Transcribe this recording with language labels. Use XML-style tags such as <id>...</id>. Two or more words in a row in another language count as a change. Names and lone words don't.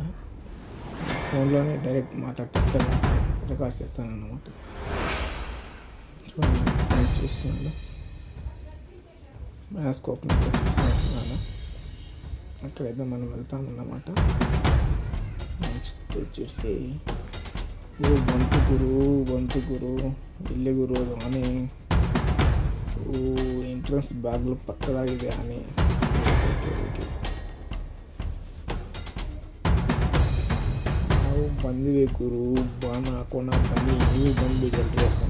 <te>ఫోన్లోనే డైరెక్ట్ మాట్లాడుతూ రికార్డ్ చేస్తాను అన్నమాట. చూడండి చూస్తున్నాను, బయోస్కోప్ చూస్తున్నాను. అక్కడైతే మనం వెళ్తామన్నమాట. నెక్స్ట్ వచ్చేసి</te> <kn>ಓ ಬಂತು ಗುರು ಎಲ್ಲಿ ಗುರು ಅದು ಆನೆ? ಓ ಎಂಟ್ರೆನ್ಸ್ ಬಾಗಿಲು ಪಕ್ಕದಾಗಿದೆ ಆನೆ.</kn> <en>okay okay</en> <kn>ನಾವು ಬಂದಿವೆ ಗುರು, ಬಾಣ ಹಾಕೋಣ ಬನ್ನಿ, ನೀವು ಬಂದುಬಿಡಲ್ರಿ ಹಾಕೋಣ.</kn>